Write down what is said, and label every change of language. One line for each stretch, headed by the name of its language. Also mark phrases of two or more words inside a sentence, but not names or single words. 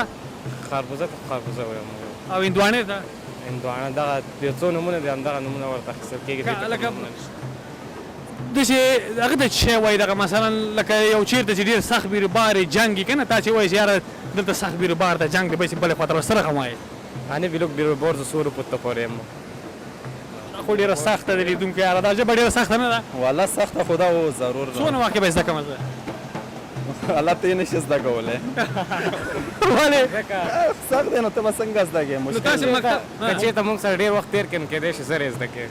Pashto: خربوزه ته خربوزه وایي. او هندواڼې ته؟ هندواڼه دغه یو څو نومونه دي، همدغه نومونه ورته اخیستل کېږي. لکه داسې هغه ته څه وایي؟ دغه مثلا لکه یو چېرته چې ډېر سخت بیروبار یې جنګ یې که نه، تا چې وایي چې یاره دلته سخت بیروبار ده، جنګ دی، بس بلې خوا ته ورسره رقم وایي. Hani bilok bir borzo suru putta koremo. خو ډېره سخته ده لیدونکو یاره، دا ژبه ډېره سخته نه ده؟ والله سخته خو ده او ضرور څونه وخت کې به یې زده کړمه زه؟ الله ته یې نشي زده کولی. ولې؟ سخت دی نو ته به څنګه زده کړې؟ نو تاسې مکتب که چېرته موږ سره ډېر وخت تېر کړي نو کېدای شي زر یې زده کړې.